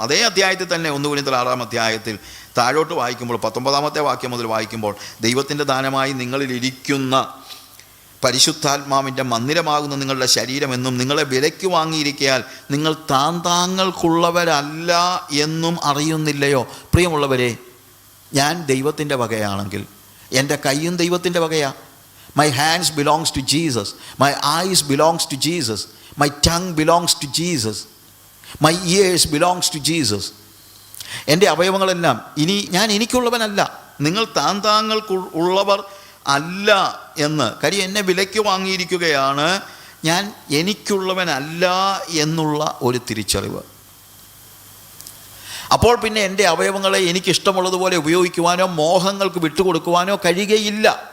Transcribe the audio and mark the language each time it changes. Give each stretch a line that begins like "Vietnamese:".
Malayalam: അതേ അധ്യായത്തിൽ തന്നെ 1 കൊരിന്ത്യർ 6-ാം അധ്യായത്തിൽ താഴോട്ട് വായിക്കുമ്പോൾ 19-ാമത്തെ വാക്യം മുതൽ വായിക്കുമ്പോൾ, ദൈവത്തിൻ്റെ ദാനമായി നിങ്ങളിലിരിക്കുന്ന പരിശുദ്ധാത്മാവിൻ്റെ മന്ദിരമാകുന്ന നിങ്ങളുടെ ശരീരമെന്നും നിങ്ങളെ വിലയ്ക്ക് വാങ്ങിയിരിക്കയാൽ നിങ്ങൾ താങ്ങൾക്കുള്ളവരല്ല എന്നും അറിയുന്നില്ലയോ? പ്രിയമുള്ളവരെ, ഞാൻ ദൈവത്തിൻ്റെ വകയാണെങ്കിൽ എൻ്റെ കൈയും ദൈവത്തിൻ്റെ വകയാ.
English: My hands belongs to Jesus. My eyes belongs to Jesus. My tongue belongs to Jesus. My ears belongs to Jesus.
Malayalam: എൻ്റെ അവയവങ്ങളെല്ലാം ഇനി ഞാൻ എനിക്കുള്ളവനല്ല, നിങ്ങൾ താങ്കൾക്കുള്ളവർ അല്ല എന്ന്. കാര്യം എന്നെ വിലയ്ക്ക് വാങ്ങിയിരിക്കുകയാണ്, ഞാൻ എനിക്കുള്ളവനല്ല എന്നുള്ള ഒരു തിരിച്ചറിവ്. അപ്പോൾ പിന്നെ എൻ്റെ അവയവങ്ങളെ എനിക്കിഷ്ടമുള്ളതുപോലെ ഉപയോഗിക്കുവാനോ മോഹങ്ങൾക്ക് വിട്ടുകൊടുക്കുവാനോ കഴിയുകയില്ല.